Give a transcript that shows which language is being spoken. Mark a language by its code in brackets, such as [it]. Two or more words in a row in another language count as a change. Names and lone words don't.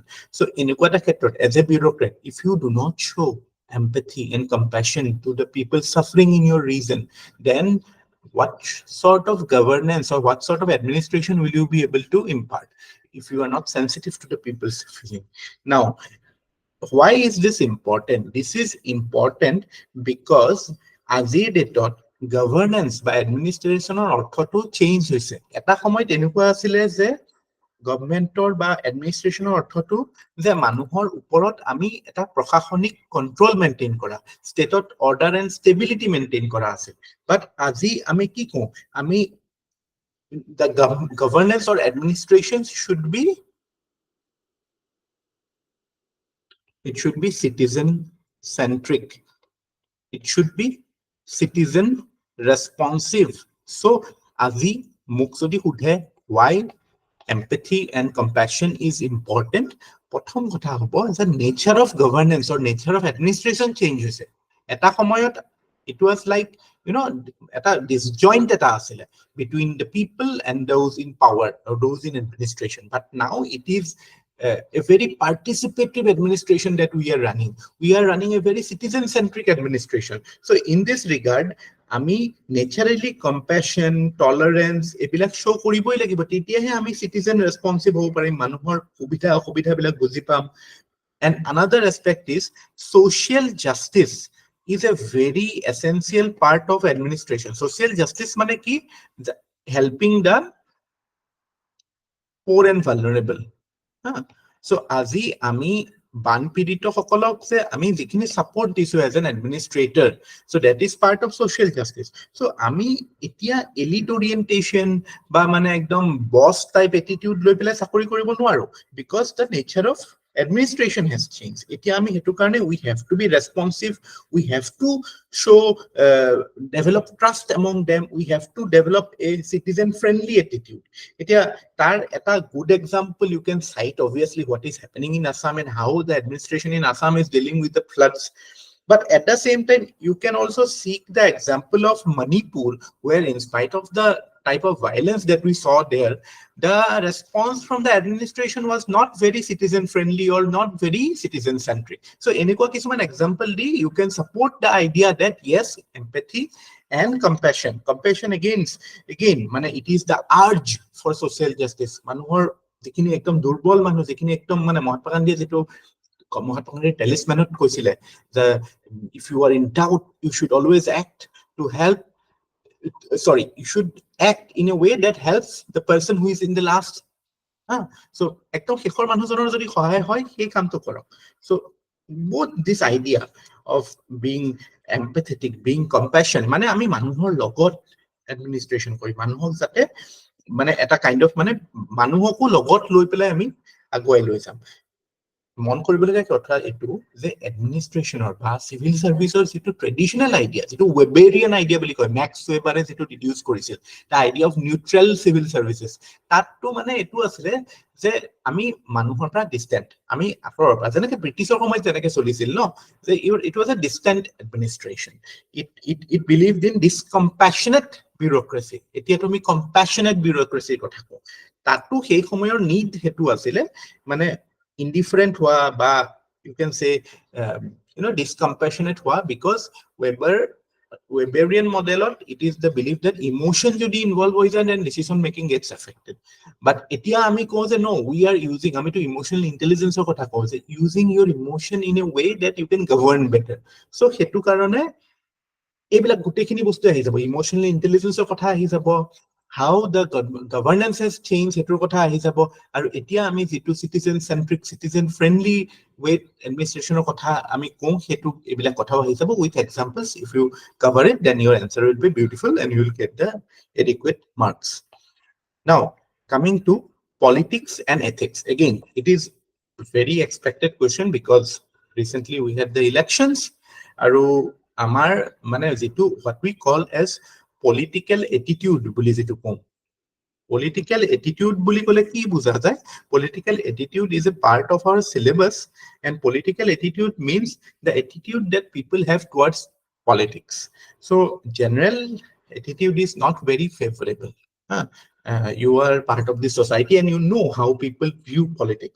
[en] So in Equata Khetrot, as a bureaucrat, if you do not show empathy and compassion to the people suffering in your region, then what sort of governance or what sort of administration will you be able to impart? if you are not sensitive to the people's feeling. Now, why is this important? This is important because [as] আজিৰ ডেটত গভৰ্নেন্স বা এডমিনিষ্ট্ৰেশ্যনৰ অৰ্থটো চেঞ্জ হৈছে। এটা সময়ত এনেকুৱা আছিলে যে গভৰ্নমেন্টৰ বা এডমিনিষ্ট্ৰেশ্যনৰ অৰ্থটো যে মানুহৰ ওপৰত আমি এটা প্ৰশাসনিক [en] control maintain [as] কৰা, ষ্টেটত [en] order and stability maintain [as] কৰা আছিল। [en] বাট [as] আজি আমি কি কওঁ, আমি [en] the governance or administration should be, it should be citizen centric, it should be citizen responsive. So [as] আজি মোক যদি সুধে [en] why empathy and compassion is important, [as] প্ৰথম কথা হ'ব যে [en] nature of governance or nature of administration change হৈছে। [as] এটা সময়ত [en] it was like, you know, [as] এটা disjoint এটা আছিলে [en] between the people and those in power or those in administration, but now it is a very participative administration that we are running. We are running a very citizen-centric administration. So in this regard, [as] আমি naturally [en] compassion, tolerance [as] এইবিলাক show কৰিবই লাগিব, তেতিয়াহে আমি [en] citizen responsive [as] হ'ব পাৰিম, মানুহৰ সুবিধা অসুবিধাবিলাক বুজি পাম। [en] And another aspect is social justice is a very essential part of administration. Social justice [as] মানে কি? [en] Helping the poor and vulnerable. [as] So আজি আমি বানপীড়িত সকলক যে আমি যিখিনি সাপোর্ট দিছো [en] as an administrator, so that is part of social justice. [as] So আমি এতিয়া [en] elite orientation [as] বা মানে একদম [en] boss type attitude [as] লৈ পেলাই চাকৰি কৰিব নোৱাৰো, [en] because the nature of administration has changed. [as] এতিয়া আমি হেতু কাৰণে [en] we have to be responsive, we have to show develop trust among them, we have to develop a citizen friendly attitude. [as] এতিয়া তাৰ এটা [en] good example you can cite obviously what is happening in Assam and how the administration in Assam is dealing with the floods. But at the same time, you can also seek the example of Manipur, where in spite of the type of violence that we saw there, the response from the administration was not very citizen friendly or not very citizen centric. So [as] এনেকুৱা কিছুমান example দি [en] you can support the idea that yes, empathy and compassion again mane it is the urge for social justice. [as] মানুহৰ যিখিনি একদম দুৰ্বল মানুহ, যিখিনি একদম মানে মহাত্মা গান্ধীয়ে যেটো মহাত্মা গান্ধীৰ টেলিছমেনত কৈছিলে যে [en] if you are in doubt you should always act to help, sorry, you should act in a way that helps the person who is in the last. [as] So একদম শেষৰ মানুহজনৰ যদি সহায় হয় সেই কামটো কৰক। [en] So both this idea of being empathetic, being compassion, [as] মানে আমি মানুহৰ লগত এডমিনিষ্ট্ৰেশ্যন কৰি মানুহক যাতে মানে এটা [en] kind of [as] মানে মানুহকো লগত লৈ পেলাই আমি আগুৱাই লৈ যাম। মন কৰিবলগীয়া কথা এইটো যে এডমিনিষ্ট্ৰেশ্যনৰ বা চিভিল সাৰ্ভিসৰ যেটো [en] traditional idea, [as] যেটো [en] Weberian idea [as] বুলি কয়, ম্যাক্স ওয়েবাৰে যেটো ডিডিউস কৰিছিল, [en] the idea of neutral civil services, [as] তাতটো মানে এইটো আছিলে যে আমি মানুহৰ পৰা ডিস্টেন্ট, আমি আফৰৰ পৰা যেনেকে ব্ৰিটিছৰ সময়ত যেনেকে চলিছিল ন, যে [en] it was a distant administration. It believed in this compassionate bureaucracy. [as] এতিয়া তুমি [en] compassionate bureaucracy [as] কথা কও, তাতটো সেই সময়ৰ নিড হেতু আছিলে মানে [en] indifferent [as] হোৱা বা [en] you can say discompassionate hua, because Weberian model it is the belief that emotion [as] jodi involve hoy jay [en] and decision making gets affected. [as] But এতিয়া আমি কওঁ যে ন, [en] we are using [as] আমি তো [en] emotional intelligence or [as] কথা কওঁ যে [en] using your emotion in a way that you can govern better. [as] So হেতু কাৰণে এইবিলাক গোটেইখিনি বস্তু আহি যাব, [en] emotional intelligence [as] কথা আহি যাব, [en] how the governance has changed [as] হেতুৰ কথা আহি যাব, আৰু এতিয়া আমি যেটো [en] citizen centric citizen friendly way administrationৰ [as] কথা আমি কওঁ হেতু এইবিলাক কথাও আহি যাব [en] with examples. If you cover it then your answer will be beautiful and you will get the adequate marks. Now coming to politics and ethics, again it is very expected question because recently we had the elections, [as] আৰু আমাৰ মানে যেটো [en] what we call as political attitude [as] বুলি যেটো কম, [en] political attitude [as] বুলি কলে কি বুজা যায়? [en] Political attitude is a part of our syllabus, and political attitude means the attitude that people have towards politics. So general attitude is not very favorable. You are part of the society and you know how people view politics.